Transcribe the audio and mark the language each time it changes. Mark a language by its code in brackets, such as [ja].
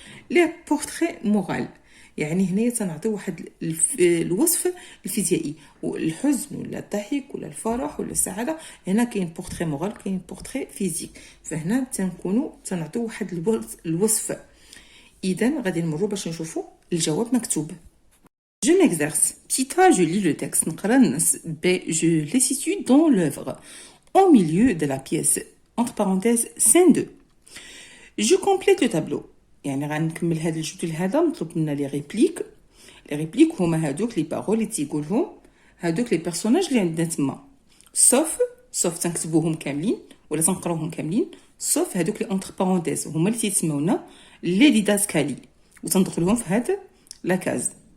[ar] لي بورتري مورال يعني هنا تنعطيو واحد الوصف الفيزيائي، والحزن ولا الضحك ولا الفرح ولا السعاده، هنا كاين بورتري مورال كاين بورتري فيزيك، فهنا تنكونوا تنعطيو واحد الوصف. اذا غادي نمروا باش نشوفوا الجواب مكتوب. [fr] Je m'exerce. Petit A, je lis le texte. B, je les situe dans l'œuvre. Au milieu de la pièce. Entre parenthèses, scène 2. Je complète le tableau. [ar] يعني غنكمل هذا الجدول هذا. مطلوب لنا لي ريبليك هما هادوك لي بارول اللي تيقولهم هادوك لي بيرسوناج اللي عندنا تما، سوف تنكتبوهم كاملين ولا تنقراوهم كاملين، سوف هادوك لي اونتر بارونتيز هما اللي تيسمونا لي ديداسكالي وتندخلوهم في هاد لاكاز.